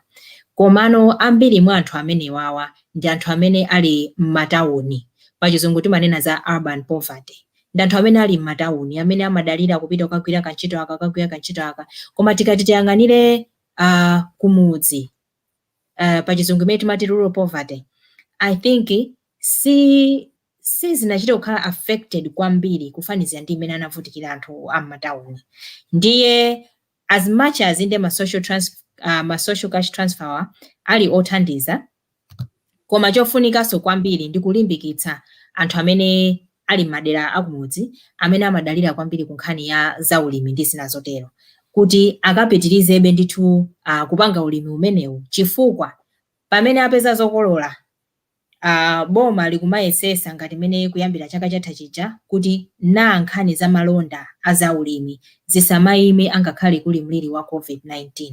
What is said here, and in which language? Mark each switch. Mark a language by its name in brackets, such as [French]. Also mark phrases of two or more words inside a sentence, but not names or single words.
[Nyanja] Komano ambiri mwa anthu amene wawa ndi anthu amene ali m'matawuni, pachizungu timanena za [English] urban poverty. [Nyanja] Ndi anthu amene ali m'matawuni amene amadalira kupita kukagwira kantchito aka, koma tikati tiyang'anire kumudzi, pachizungu imene timati [English] rural poverty, I think [Nyanja] si zinachita kukhala affected kwambiri kufanizira ndi imene anavutikira anthu am'matawuni. Ndiye [English] as much as [Nyanja] inde ma [English] social cash transfer [Nyanja] ali othandiza, koma chofunikanso kwambiri ndi kulimbikitsa anthu amene ali madera akumudzi amene amadalira kwambiri ku nkhani ya zaulimi ndi zina zotero, kuti akapitirizebe ndithu kupanga ulimi umenewu, chifukwa pamene apeza zokolola boma likumayesesa ngati mene kuyambira chaka chatha chija kuti na nkhani za malonda azaulimi zisamayime angakhale kuli mliri wa COVID-19.